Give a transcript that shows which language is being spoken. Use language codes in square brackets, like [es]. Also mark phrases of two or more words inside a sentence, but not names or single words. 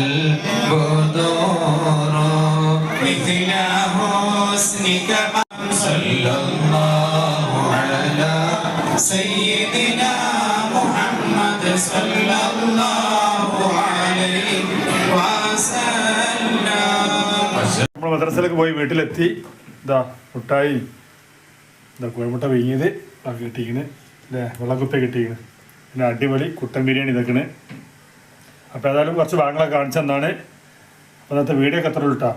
[ar] البدور مثل حسنك صلى الله على سيدنا محمد صلى الله عليه وسلم. [ml] നമ്മൾ മദ്രസയിലേക്ക് പോയി വീട്ടിലെത്തി. ഇതാ മുട്ടായി, ഇതാ കോഴിമുട്ട വീങ്ങിയത് കിട്ടിയിരിക്കണ്, അല്ലേ, വെള്ളക്കുപ്പ കിട്ടിയിരിക്കണ്, പിന്നെ അടിപൊളി കുട്ടൻ ബിരിയാണി ഇതൊക്കെയാണ്. അപ്പോൾ ഏതായാലും കുറച്ച് ഭാഗങ്ങളൊക്കെ കാണിച്ചു തന്നാണ്. അപ്പോൾ ഇന്നത്തെ വീഡിയോ ഒക്കെ എത്ര ഉള്ളൂ.